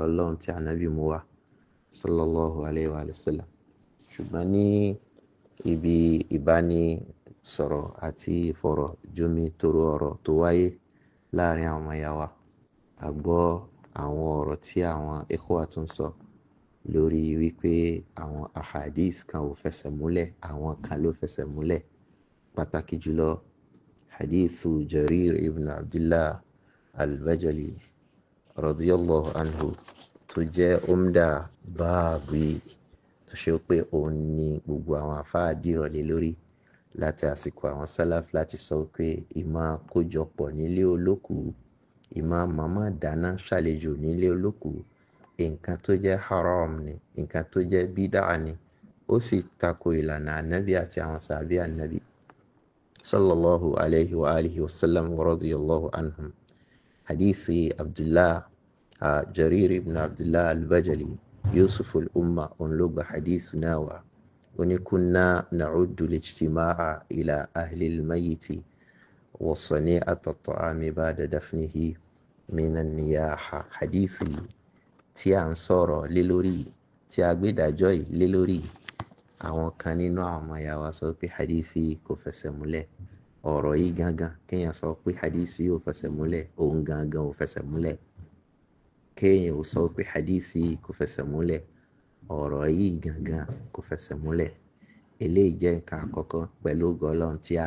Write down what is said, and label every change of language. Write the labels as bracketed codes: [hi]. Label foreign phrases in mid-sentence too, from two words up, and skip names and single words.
[yo] Ọlọ́run tí ànábì mú wá [ar] صلى الله عليه وسلم [yo] ṣùgbọ́n ní ibi ìbánisọ̀rọ̀ àti ìfọ̀rọ̀ jómi toro ọ̀rọ̀ tó wáyé láàrin àwọn ọmọ ìyá wa a gbọ́ àwọn ọ̀rọ̀ tí àwọn ikhwa tún sọ lórí wípé àwọn ahadith kan ò fẹsẹ̀ múlẹ̀ àwọn kan ló fẹsẹ̀ múlẹ̀ pàtàkì jùlọ [ar] حديث جرير بن عبد الله البجلي رضي الله عنه [yo] tó jẹ́ umda báàbí tó ṣe pé òun ni gbogbo àwọn àfáà dìrọ̀lẹ́ lórí láti àsìkò àwọn salaf láti sọ pé ìmáà kójọpọ̀ nílé olókù ìmáà màmá dáná ṣàlejò nílé olókù nǹkan tó jẹ́ haram ni nǹkan tó jẹ́ bídà ni ó sì tako ìlànà ànábì àti àwọn sàbí ànábì [ar] صلى الله عليه وعلى آله وسلم ورضي الله عنهم حديث عبد الله جرير بن عبد الله البجلي يوسف الأمة [yo] onlogba hadith náà wá [ar] ونكنا نعد الاجتماع إلى أهل الميت وصنيعة الطعام بعد دفنه من النياحة حديثي [yo] tí à ń sọ̀rọ̀ lé lórí tí a gbé ìdájọ́ yìí lé lórí àwọn kan nínú àwọn ọmọ ìyá wa sọ pé hadisi kò fẹsẹ̀ múlẹ̀ ọ̀rọ̀ yìí gangan kéèyàn sọ pé hadisi yóò fẹsẹ̀ múlẹ̀ òun gangan ò fẹsẹ̀ múlẹ̀ kéèyàn ò sọ pé hadisi kò fẹsẹ̀ múlẹ̀ ọ̀rọ̀ yìí gangan kò fẹsẹ̀ múlẹ̀ eléyìí jẹ́ nǹkan àkọ́kọ́ pẹ̀lú gọlọ́n tí a